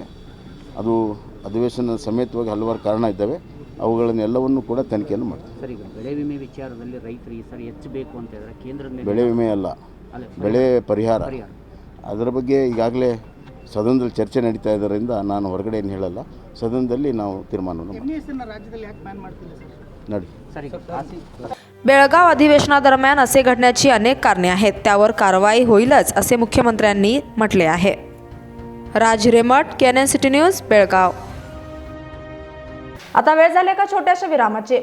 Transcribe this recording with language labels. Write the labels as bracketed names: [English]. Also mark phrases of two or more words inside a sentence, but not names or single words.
[Kannada] ಅದು ಅಧಿವೇಶನ ಸಮೇತವಾಗಿ ಹಲವಾರು ಕಾರಣ ಇದ್ದಾವೆ. ಅವುಗಳನ್ನೆಲ್ಲವನ್ನು ಕೂಡ ತನಿಖೆಯನ್ನು ಮಾಡ್ತೀವಿ. ಸರ್, ಈಗ ಬೆಳೆ ವಿಮೆ ವಿಚಾರದಲ್ಲಿ ರೈತರು ಈ ಸರಿ ಹೆಚ್ಚಬೇಕು ಅಂತ ಹೇಳಿದ್ರೆ ಕೇಂದ್ರದ ಮೇಲೆ ಬೆಳೆ ವಿಮೆ ಅಲ್ಲ, ಬೆಳೆ ಪರಿಹಾರ. ಅದರ ಬಗ್ಗೆ ಈಗಾಗಲೇ ಸದನದಲ್ಲಿ ಚರ್ಚೆ ನಡೀತಾ ಇದ್ದರಿಂದ ನಾನು ಹೊರಗಡೆ ಏನು ಹೇಳಲ್ಲ. सदनದಲ್ಲಿ ನಾವು ತೀರ್ಮಾನವನ್ನು नडी. [Marathi] बेळगाव अधिवेशनादरम्यान असे घडण्याची अनेक कारणे आहेत. त्यावर कारवाई होईलच असे मुख्यमंत्र्यांनी म्हटले आहे. राज रेमट, KNN न्यूज, बेळगाव. आता वेळ झाले का छोट्याशा विरामाचे.